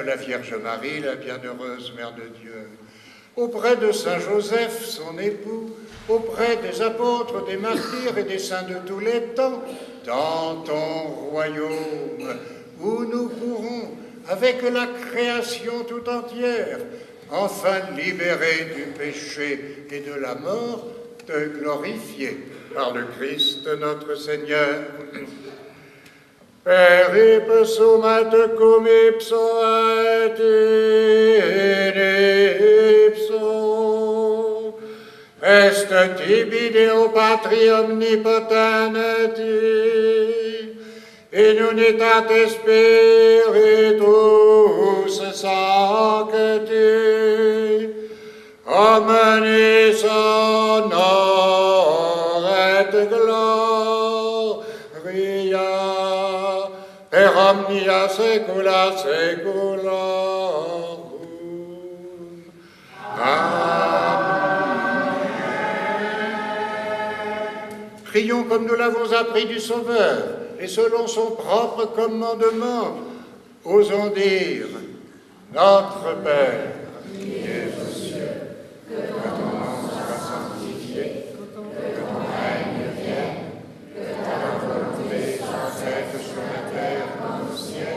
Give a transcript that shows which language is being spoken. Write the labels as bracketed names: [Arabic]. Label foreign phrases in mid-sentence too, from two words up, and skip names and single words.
[French] la Vierge Marie, la bienheureuse Mère de Dieu, auprès de Saint Joseph, son époux, auprès des apôtres, des martyrs et des saints de tous les temps, dans ton royaume, où nous pourrons, avec la création tout entière, enfin libérés du péché et de la mort, te glorifier par le Christ notre Seigneur. [Latin] Per ipsum et cum ipso et in ipso est tibi Deo Patri omnipotenti in unitate Spiritus Sancti omnis honor et gloria per omnia saecula saeculorum. Amen. [French] Prions comme nous l'avons appris du Sauveur, et selon son propre commandement, osons dire, Notre Père, qui es aux cieux, que ton nom soit sanctifié, que ton règne vienne, que ta volonté soit faite sur la terre comme au ciel.